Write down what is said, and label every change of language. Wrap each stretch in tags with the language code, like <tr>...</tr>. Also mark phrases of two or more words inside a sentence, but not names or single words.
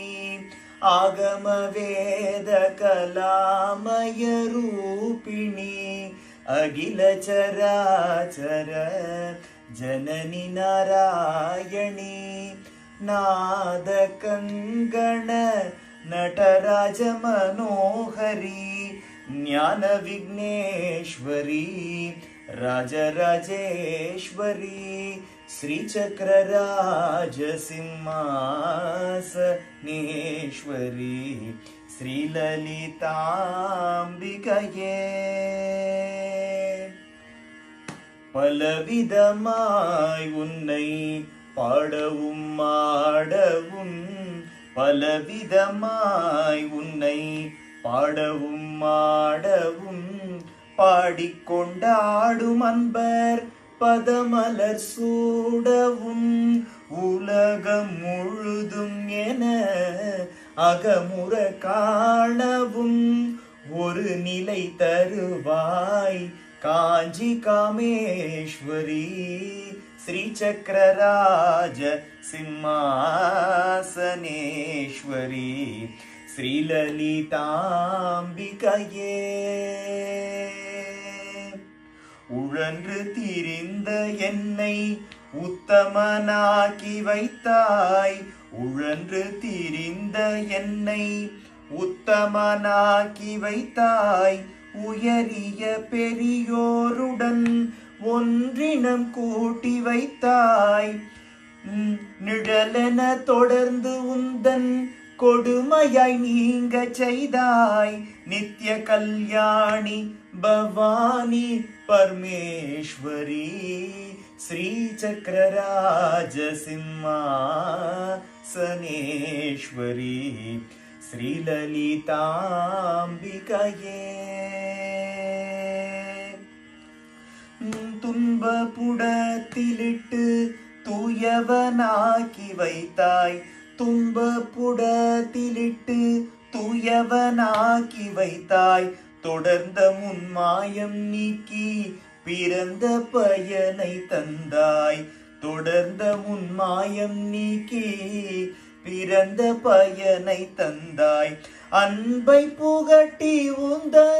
<sa>आगम वेद कलामय रूपिणी अखिल चराचर जननी नारायणी नाद कंगण नटराज मनोहरी ज्ञान विघ्नेश्वरी राजराजेश्वरी श्रीचक्रराजसिंहासनेश्वरी श्रीललिताम्बिकये</sa> <ta>பலவிதமாய் உன்னை பாடவும் ஆடவும் பலவிதமாய் உன்னை பாடவும் ஆடவும் பாடிக்கொண்டாடும் அன்பர் பதமலர் சூடவும் உலகம் முழுதும் என அகமுற காணவும் ஒரு நிலை தருவாய் कांजी कामेश्वरी</ta> <sa>श्रीचक्रराज सिंहासनेश्वरी श्रीललिताम्बिकये</sa> <ta>உழன்று திரிந்த என்னை உத்தமனாக்கி வைத்தாய் உழன்று திரிந்த என்னை உத்தமனாக்கி வைத்தாய் உயரிய பெரியோருடன் ஒன்றினம் கூட்டி வைத்தாய் நிழலென தொடர்ந்து உந்தன் கொடுமையாய் நீங்க செய்தாய் நித்ய கல்யாணி பவானி பரமேஸ்வரி</ta> <sa>श्रीचक्रराज सिंहासनेश्वरी श्रीललिताम्बिकये</sa> <ta>துன்பப்புடத்திலிட்டு தூயவனாக்கி வைத்தாய் துன்பப்புடத்திலிட்டு தூயவனாக்கி வைத்தாய் தொடர்ந்த முன்மாயம் நீக்கி பிறந்த பயனை தந்தாய் தொடர்ந்த முன்மாயம் நீக்கி பிறந்த பயனை தந்தாய் அன்பை புகட்டி உந்த</ta>